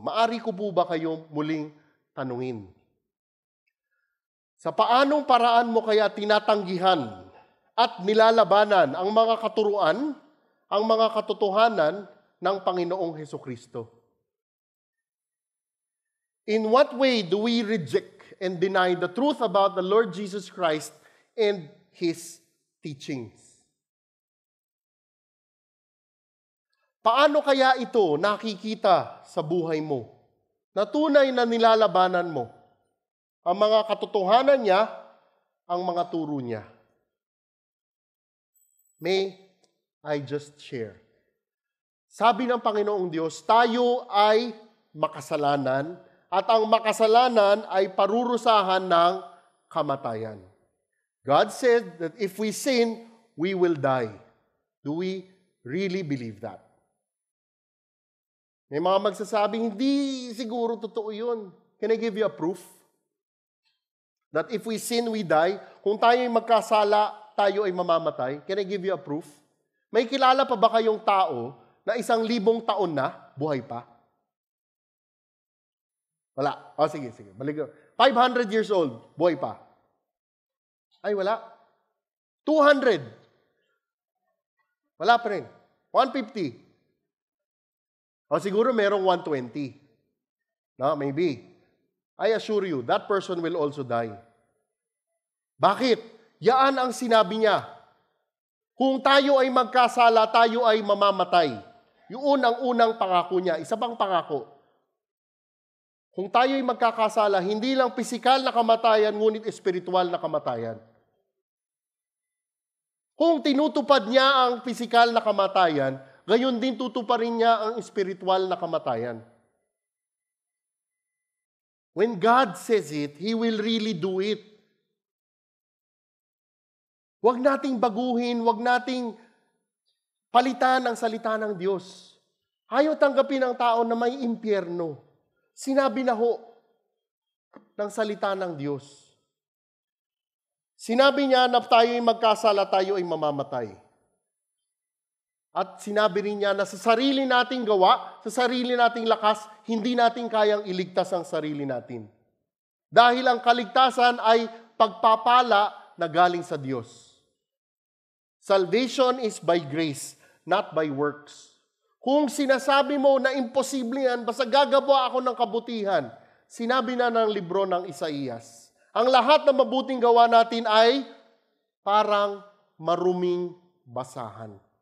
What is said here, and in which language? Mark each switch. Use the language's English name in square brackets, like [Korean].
[Filipino] Maari ko po ba kayong muling tanungin? Sa paanong paraan mo kaya tinatanggihan at nilalabanan ang mga katuruan, ang mga katotohanan ng Panginoong Hesukristo? [English] In what way do we reject and deny the truth about the Lord Jesus Christ and His teachings? [Filipino] Paano kaya ito nakikita sa buhay mo? Na tunay na nilalabanan mo ang mga katotohanan niya, ang mga turo niya. [English] May I just share? [Filipino] Sabi ng Panginoong Diyos, tayo ay makasalanan at ang makasalanan ay parurusahan ng kamatayan. [English] God said that if we sin, we will die. Do we really believe that? [Filipino] May mga magsasabing, hindi siguro totoo yun. [English] Can I give you a proof? That if we sin, we die. [Filipino] Kung tayo ay magkasala, tayo ay mamamatay. [English] Can I give you a proof? [Filipino] May kilala pa ba kayong tao na 1,000 taon na, buhay pa? Wala. O, sige. Balik. [English] 500 years old, [Filipino] buhay pa. Ay, wala. 200. Wala pa rin. 150. O, siguro merong 120. [English] No, maybe. I assure you, that person will also die. [Filipino] Bakit? Yaan ang sinabi niya. Kung tayo ay magkasala, tayo ay mamamatay. Yun ang unang pangako niya. Isa pang pangako. Kung tayo ay magkakasala, hindi lang pisikal na kamatayan, ngunit espiritual na kamatayan. Kung tinutupad niya ang pisikal na kamatayan, gayon din tutuparin niya ang espiritual na kamatayan. [English] When God says it, He will really do it. [Filipino] Huwag nating baguhin, huwag nating palitan ang salita ng Diyos. Ayaw tanggapin ng tao na may impyerno. Sinabi na ho ng salita ng Diyos. Sinabi niya na tayo ay magkasala, tayo ay mamamatay. At sinabi rin niya na sa sarili nating gawa, sa sarili nating lakas, hindi natin kayang iligtas ang sarili natin. Dahil ang kaligtasan ay pagpapala na galing sa Diyos. [English] Salvation is by grace, not by works. [Filipino] Kung sinasabi mo na imposible yan, basta gagawa ako ng kabutihan, sinabi na ng libro ng Isaías, ang lahat ng mabuting gawa natin ay parang maruming basahan.